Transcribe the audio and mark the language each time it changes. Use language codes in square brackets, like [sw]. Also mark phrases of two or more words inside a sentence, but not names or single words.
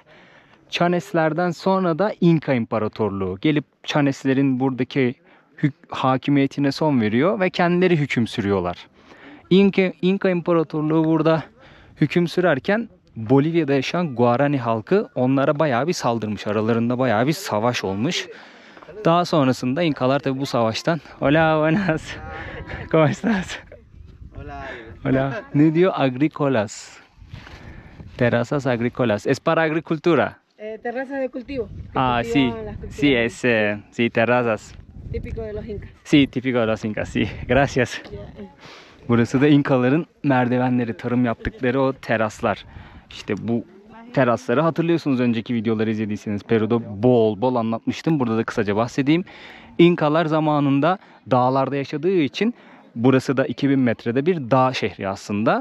[tr] Chaneslerden sonra da İnka İmparatorluğu gelip Chaneslerin buradaki hakimiyetine son veriyor ve kendileri hüküm sürüyorlar. İnka İmparatorluğu burada hüküm sürerken Bolivya'da yaşayan Guarani halkı onlara bayağı bir saldırmış. Aralarında bayağı bir savaş olmuş. Daha sonrasında İnkalar tabi bu savaştan [es] hola buenas ¿cómo estás? Hola. [tr] Ne diyor? Agricolas. [es] Terrazas agrícolas. Es para agricultura. Terraza de cultivo. Ah, sí. Sí, es sí, terrazas. Típico de los incas. Sí, típico de los incas. Sí. Gracias. [tr] Burası da İnkaların merdivenleri, tarım yaptıkları o teraslar. İşte bu terasları hatırlıyorsunuz, önceki videoları izlediyseniz. Peru'da bol bol anlatmıştım. Burada da kısaca bahsedeyim. İnkalar zamanında dağlarda yaşadığı için burası da 2000 metrede bir dağ şehri aslında.